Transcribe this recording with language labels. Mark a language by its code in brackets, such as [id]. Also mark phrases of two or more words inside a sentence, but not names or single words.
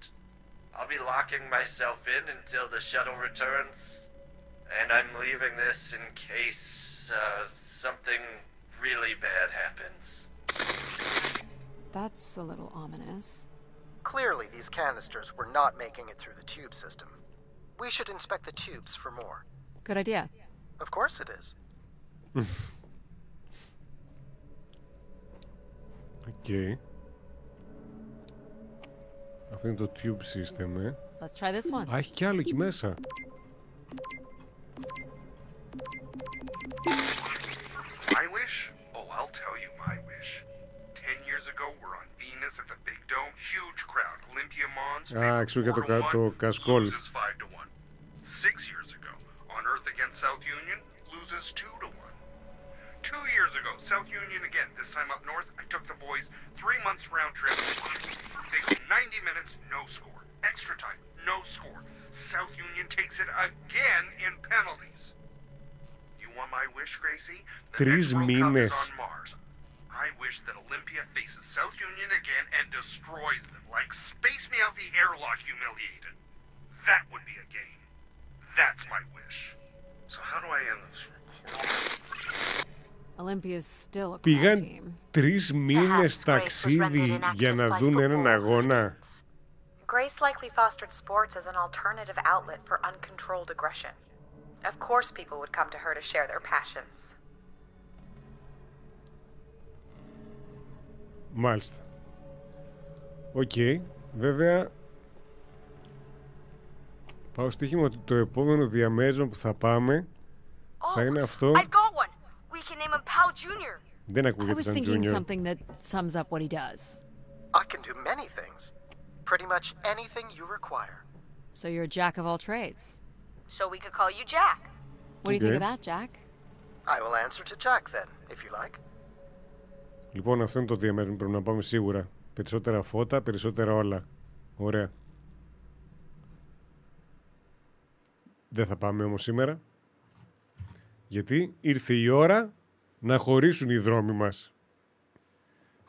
[en] I'll be locking myself in until the shuttle returns, and I'm leaving this in case something really bad happens. That's a little ominous. Clearly, these canisters were not making it through the tube system. We should inspect the tubes for more. Good idea. Of course it is. Okay. [el] Αυτό είναι το [en] tube system, Let's try this one. [el] Α, έχει κι άλλο εκεί μέσα. [en] My wish? Oh, I'll tell you my wish. 10 years ago, we're on Venus at the Big Dome. Huge crowd. Olympia Mons. [el] εξού και το κασκόλ. [en] Loses 5-1. 6 years ago, on Earth against South Union, loses 2-1. 2 years ago, South Union again. This time up north, I took the boys 3 months round trip. They go 90 minutes, no score. Extra time, no score. South Union takes it again in penalties. You want my wish, Gracie? The next World Cup is on Mars. I wish that Olympia faces South Union again and destroys them, like Space Me Out the Airlock humiliated. That would be a game. That's my wish. So how do I end this recording? Olympia's still a cool [el] Πήγαν [en] team. [el] 3 μήνες ταξίδι για να δουν έναν αγώνα. [en] Grace likely fostered sports as an alternative outlet for uncontrolled aggression. Of course people would come to her to share their passions. [el] Μάλιστα. Οκ. Βέβαια πάω στοίχημα ότι το επόμενο διαμέρισμα που θα πάμε θα είναι αυτό. [en] I've got one. We can name him Pal Jr. [el] Δεν [en] I [el] ακούγεται [en] was [el] σαν [en] thinking [el] Junior. [en] something that sums up what he does. I can do many things. Pretty much anything you require. So you're a jack of all trades. So we could call you Jack. What do you think Okay. of that, Jack? I will answer to Jack then, if you like. [el] Λοιπόν, αυτό είναι το διαμέρισμα που πρέπει να πάμε σίγουρα. Περισσότερα φώτα, περισσότερα όλα. Ωραία. Δεν θα πάμε όμως σήμερα. Γιατί ήρθε η ώρα να χωρίσουν οι δρόμοι μας.